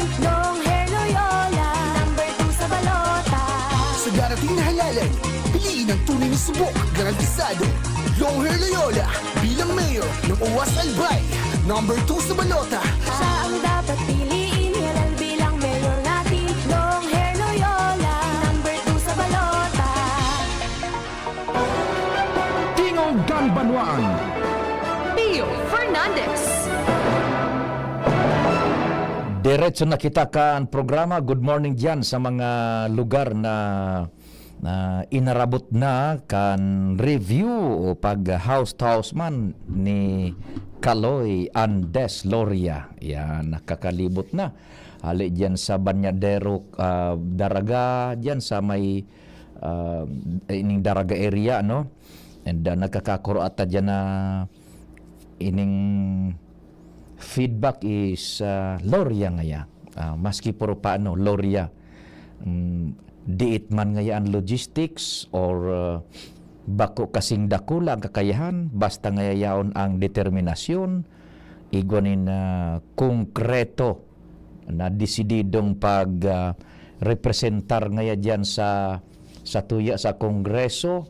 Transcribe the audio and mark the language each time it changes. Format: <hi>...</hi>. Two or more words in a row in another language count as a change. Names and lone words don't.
<tl>Long hair Loyola, number 2 sa balota. Sa darating na halalan, piliin ang tunay na subok, garantisado. Long hair Loyola, bilang mayor ng Uwas Albay, number 2 sa balota. Siya ang dapat piliin, halal bilang mayor natin. Long hair Loyola, number 2 sa balota.</tl> <bik>Tingog Ganbanwaan. Pio Fernandez. Diretso na kita kan programa.</bik> <en>Good morning</en> <bik>dyan sa mga lugar na inarabot na kan review o pag</bik> <en>house to house</en> <bik>man ni Kaloy Andes Loria. Yan, nakakalibot na. Ali dyan sa Banyadero, Daraga, dyan sa may ining Daraga area, no? And nakakakuro ata dyan na ining feedback is Loria ngaya. Maski puro paano, Loria. Diit man ngayaan logistics or bako kasing dakula ang kakayahan, basta ngayayaon ang determinasyon, igwanin konkreto na desididong pag representar ngaya dyan sa tuya sa kongreso.</bik>